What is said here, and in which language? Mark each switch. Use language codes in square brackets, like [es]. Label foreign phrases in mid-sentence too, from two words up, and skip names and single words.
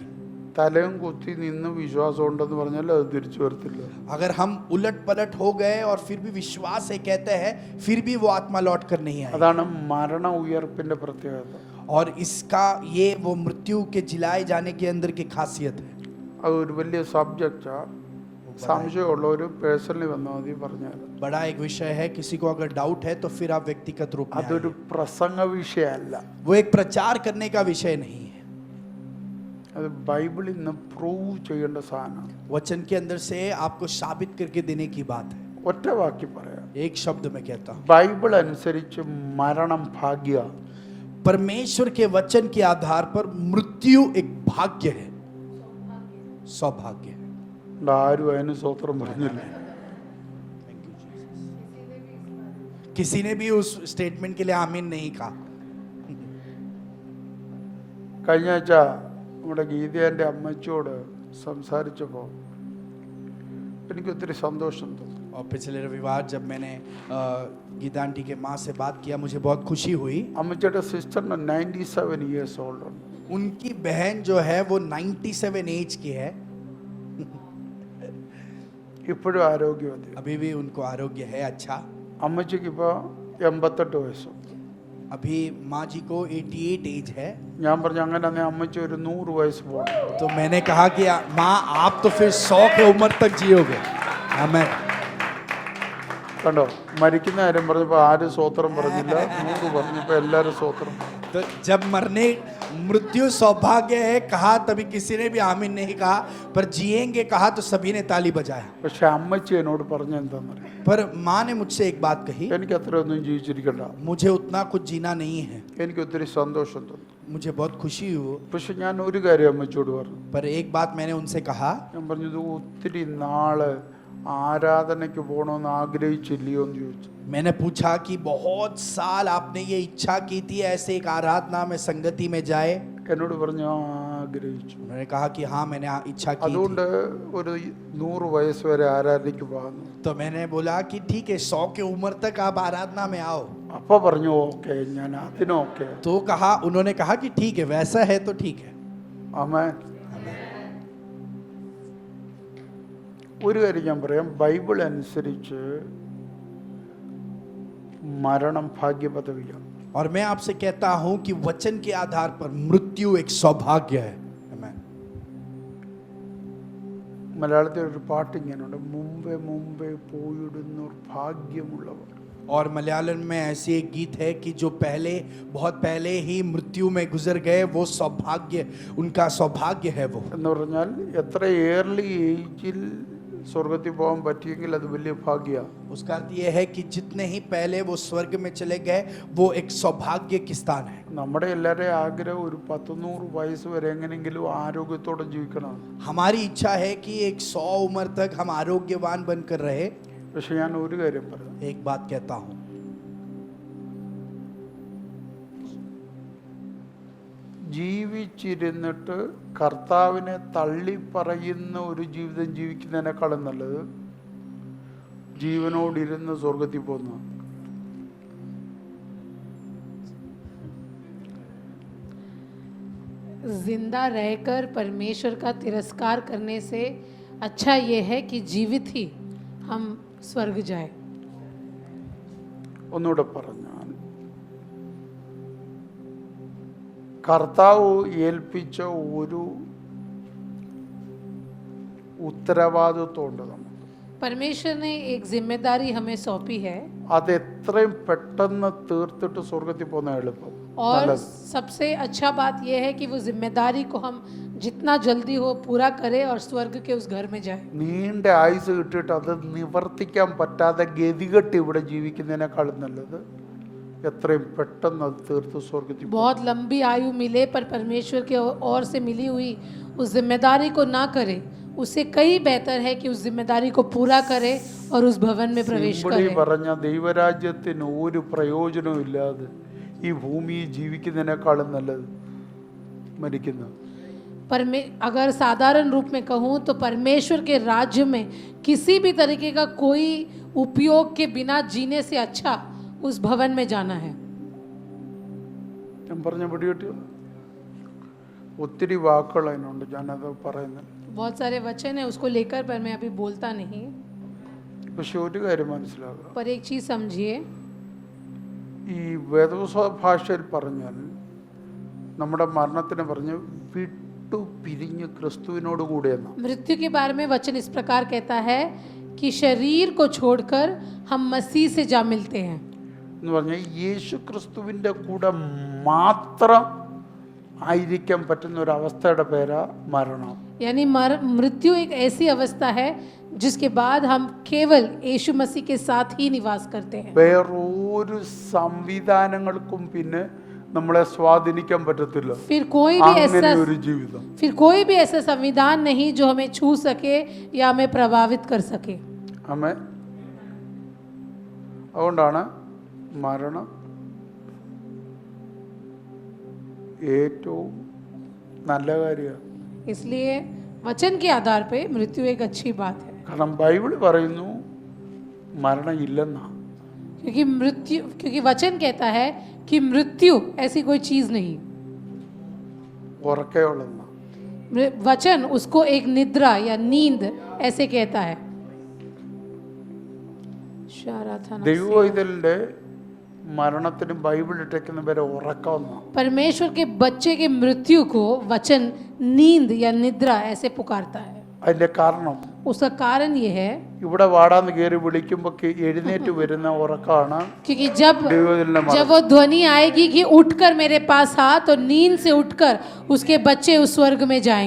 [ml] തലയും കുത്തി നിന്ന് വിശ്വാസം ഉണ്ടെന്ന് പറഞ്ഞാൽ അത് തിരിച്ചു വരത്തില്ല. [hi] अगर हम उलट पलट हो गए और फिर भी विश्वास है कहते हैं फिर भी वो आत्मा लौट कर नहीं आएगी. [ml] അതാണ് മരണ ഉയർപ്പിന്റെ പ്രത്യേകത. [hi] और इसका ये वो मृत्यु के जिलाए जाने के अंदर की खासियत है. [ml] അത് ഒരു വലിയ സബ്ജക്റ്റാ. സംശയമുള്ളവർ പേഴ്സണലി വന്നാൽ മതി പറഞ്ഞാൽ. [hi] बड़ा एक विषय है, किसी को अगर डाउट है तो फिर आप व्यक्तिगत रूप में [ml] അതൊരു [hi] आइए. [ml] പ്രസംഗ വിഷയമല്ല. [hi] वो एक प्रचार करने का विषय नहीं है. [ml] അത് ബൈബിളിൽ നിന്ന് പ്രൂവ് ചെയ്യേണ്ട സാധനമാണ്. [hi] वचन के अंदर से आपको साबित करके देने की बात है. [ml] ഒറ്റ വാക്കി പറയാം. [hi] एक शब्द में कहता हूँ, [ml] ബൈബിൾ അനുസരിച്ച് മരണം ഭാഗ്യ. [hi] परमेश्वर के वचन के आधार पर मृत्यु एक भाग्य है, सौभाग्य है. [ml] ആരും അതിന് സ്വത്രം പറഞ്ഞില്ല. [hi] किसी ने भी उस स्टेटमेंट के लिए आमीन नहीं कहा. [ml] കഴിഞ്ഞ ആഴ്ച നമ്മുടെ ഗീതയുടെ അമ്മച്ചിയോട് സംസാരിച്ചപ്പോൾ എനിക്ക് ഒത്തിരി സന്തോഷം തോന്നി. [hi] और पिछले रविवार जब मैंने गीता आंटी के माँ से बात किया मुझे बहुत खुशी हुई. [ml] അമ്മച്ചിയുടെ സിസ്റ്ററിന് 97 [en] years old [ml] ഉണ്ട്. [hi] उनकी बहन जो है वो 97 एज की है. [ml] ഇപ്പോഴും ആരോഗ്യവതി. [hi] अभी भी उनको आरोग्य है अच्छा. [ml] അമ്മച്ചിക്ക് ഇപ്പോൾ 88 വയസ്സുണ്ട്. [hi] अभी माँ जी को 88 एज है. [ml] ഞാൻ പറഞ്ഞു അങ്ങനെ അമ്മച്ചി ഒരു 100 വയസ്സ് പോകണം. [hi] तो मैंने कहा कि माँ आप तो फिर 100 के उम्र तक जियोगे. आमीन. [ml] കണ്ടോ, മരിക്കുന്ന കാര്യം പറഞ്ഞപ്പോൾ ആരും സ്വത്രം പറഞ്ഞില്ല, 100 പറഞ്ഞപ്പോൾ എല്ലാവരും സ്വത്രം. [hi] तो जब मरने मृत्यु सौभाग्य है कहा तभी किसी ने भी आमीन नहीं कहा, पर जिएंगे कहा तो सभी ने ताली बजाया. [ml] പക്ഷെ അമ്മച്ചി എന്നോട് പറഞ്ഞ എന്താണെന്നറിയാം? [hi] पर माँ ने मुझसे एक बात कही, [ml] എനിക്ക് അത്രയൊന്നും ജീവിച്ചിരിക്കണ്ട, [hi] मुझे उतना कुछ जीना नहीं है. [ml] എനിക്ക് ഒത്തിരി സന്തോഷം തോന്നി. [hi] मुझे बहुत खुशी हुई. [ml] പക്ഷെ ഞാൻ ഒരു കാര്യം അമ്മച്ചിയോട് പറഞ്ഞു. [hi] पर एक बात मैंने उनसे कहा, [ml] ഞാൻ പറഞ്ഞു ഇത് ഒത്തിരി നാള് ആരാധനയ്ക്ക് പോകണമെന്ന് ആഗ്രഹിച്ചില്ലയോ എന്ന് ചോദിച്ചു. [hi] मैंने पूछा कि बहुत साल आपने ये इच्छा की थी ऐसे एक आराधना में संगति में जाए. [ml] എന്നോട് പറഞ്ഞു ആഗ്രഹിച്ചു. [hi] उन्होंने कहा कि हाँ मैंने इच्छा की [ml] അതുകൊണ്ട് [hi] थी. [ml] ഒരു 100 വയസ്സ് വരെ ആരാധനയ്ക്ക് പോകുന്നു. [hi] तो मैंने बोला कि ठीक है 100 के उम्र तक आप आराधना में आओ. [ml] അപ്പ പറഞ്ഞു ഓക്കെ, ഞാൻ അതിനോക്കെ. [hi] तो कहा, उन्होंने कहा कि ठीक है वैसा है तो ठीक है. [ml] ആമേൻ. ഒരു കാര്യം ഞാൻ പറയാം, ബൈബിൾ അനുസരിച്ച് മരണം ഭാഗ്യപദവിയാണ്. [hi] और मैं आपसे कहता हूं कि वचन के आधार पर मृत्यु एक सौभाग्य है। Amen. [ml] മലയാളത്തിൽ ഒരു പാട്ട് ഇങ്ങനെയുണ്ട്, മുമ്പേ മുമ്പേ പോയിടുന്നോർ ഭാഗ്യമുള്ളവർ. [hi] और मलयालम में ऐसी एक गीत है कि जो पहले बहुत पहले ही मृत्यु में गुजर गए वो सौभाग्य, उनका सौभाग्य है वो। [ml] എന്ന് പറഞ്ഞാൽ എത്ര [en] early ageil [ml] സ്വർഗത്തിൽ പോകാൻ പറ്റിയെങ്കിൽ അത് വലിയ ഭാഗ്യമാണ്. [hi] उसका अर्थ ये है कि जितने ही पहले वो स्वर्ग में चले गए वो एक सौभाग्य की स्थान है। [ml] നമ്മുടെ എല്ലാവരുടെയും ആഗ്രഹം ഒരു 100 വയസ്സ് വരെ എങ്ങനെയെങ്കിലും ആരോഗ്യത്തോടെ ജീവിക്കണം. [hi] हमारी इच्छा है कि एक 100 उम्र तक हम आरोग्यवान बनकर रहे। [ml] പക്ഷെ ഞാൻ ഒരു കാര്യം പറയാം, [hi] एक बात कहता हूं, [ml] ജീവിച്ചിരുന്നിട്ട് കർത്താവിനെ തള്ളി പറയുന്ന ഒരു ജീവിതം ജീവിക്കുന്നതിനേക്കാളും നല്ലത് ജീവനോടിരുന്ന് സ്വർഗത്തിൽ പോകുന്ന. [hi] जिंदा रहकर परमेश्वर का तिरस्कार करने से अच्छा ये है कि जीवित ही हम स्वर्ग जाए। [ml] ഒന്നുകൂടെ പറഞ്ഞാൽ കർത്താവ് ഏൽപ്പിച്ച ഒരു ഉത്തരവാദിത്വമുണ്ട് നമുക്ക്. [hi] परमेश्वर ने एक जिम्मेदारी हमें सौंपी है [ml] അത് എത്രയും പെട്ടെന്ന് തീർത്തിട്ട് സ്വർഗത്തിൽ പോകുന്ന എളുപ്പം. [hi] और सबसे अच्छा बात यह है कि वो जिम्मेदारी को हम जितना जल्दी हो पूरा करें और स्वर्ग के उस घर में जाए। [ml] നീണ്ട ആയുസ് കിട്ടിയിട്ട് അത് നിവർത്തിക്കാൻ പറ്റാതെ ഗതികെട്ട് ഇവിടെ ജീവിക്കുന്നതിനേക്കാളും നല്ലത് എത്രയും പെട്ടെന്ന് അത് തീർത്ത് സ്വർഗത്തിൽ പോകും. [hi] बहुत लंबी आयु मिले पर परमेश्वर के ओर से मिली हुई उस जिम्मेदारी को ना करे, उससे कई बेहतर है कि उस जिम्मेदारी को पूरा करे और उस भवन में प्रवेश [ml] ഇവിടെ [hi] करे। [ml] പറഞ്ഞ ദൈവരാജ്യത്തിന് ഒരു പ്രയോജനവും ഇല്ലാതെ ഈ ഭൂമിയിൽ ജീവിക്കുന്നതിനേക്കാളും നല്ലത് മരിക്കുന്നത്. [hi] अगर साधारण रूप में कहूँ तो परमेश्वर के राज्य में किसी भी तरीके का कोई उपयोग के बिना जीने से अच्छा उस भवन में जाना है। [ml] ഞാൻ പറഞ്ഞ പിടികിട്ടിയോ? ഒത്തിരി വാക്കുകൾ അതിനുണ്ട്, ഞാനത് പറയുന്നത്. [hi] बहुत सारे वचन है उसको लेकर, पर मैं अभी बोलता नहीं। [ml] പക്ഷെ ഒരു കാര്യം മനസ്സിലാകുക, [hi] पर एक चीज़ समझिए, [ml] ഈ വേദപുസ്തക ഭാഷയിൽ പറഞ്ഞാൽ നമ്മുടെ മരണത്തിനെ പറഞ്ഞ് വിട്ടു പിരിഞ്ഞ് ക്രിസ്തുവിനോട് കൂടെ എന്നാണ്. [hi] मृत्यु के बारे में वचन इस प्रकार कहता है कि शरीर को छोड़कर हम मसीह से जा मिलते हैं। [ml] എന്ന് പറഞ്ഞാൽ യേശു ക്രിസ്തുവിൻ്റെ കൂടെ മാത്രം ആയിരിക്കാൻ പറ്റുന്ന ഒരു അവസ്ഥയുടെ പേരാ മരണം. [hi] यानी मृत्यु एक ऐसी अवस्था है जिसके बाद हम केवल यीशु मसीह के साथ ही निवास करते हैं। [ml] വേറൊരു സംവിധാനങ്ങൾക്കും പിന്നെ നമ്മളെ സ്വാധീനിക്കാൻ പറ്റത്തില്ല. [hi] फिर कोई भी [ml] അങ്ങനെ [hi] ऐसा [ml] ഒരു ജീവിതം. [hi] फिर कोई भी ऐसा संविधान नहीं जो हमें छू सके या हमें प्रभावित कर सके। [ml] ആമേൻ. അതുകൊണ്ടാണ് മരണം ഏറ്റവും നല്ല കാര്യമാണ്. [hi] इसलिए वचन के आधार पे मृत्यु एक अच्छी बात है, [ml] കാരണം ബൈബിൾ പറയുന്നു മരണം ഇല്ലെന്നാ. [hi] क्योंकि वचन कहता है कि मृत्यु ऐसी कोई चीज नहीं। [ml] ഉറക്കേ ഉള്ളെന്നാ. [hi] वचन उसको एक निद्रा या नींद ऐसे कहता है। [ml] ദൈവവൈതലിന്റെ മരണത്തിന് ബൈബിൾ ഇട്ടേക്കുന്ന പേര് ഉറക്കമെന്നാ. [hi] परमेश्वर के बच्चे के मृत्यु को वचन नींद या निद्रा ऐसे पुकारता है। [ml] അതിന്റെ കാരണം [hi] उसका कारण ये है [ml] ഇവിടെ വാടാന്ന് കയറി വിളിക്കുമ്പോ എഴുന്നേറ്റ് വരുന്ന ഉറക്കമാണ് [hi] क्योंकि [ml] ദൈവവൈതലിന്റെ [hi] जब वो ध्वनि आएगी कि उठकर मेरे पास आ, तो नींद से उठकर उसके बच्चे उस स्वर्ग में जाएंगे।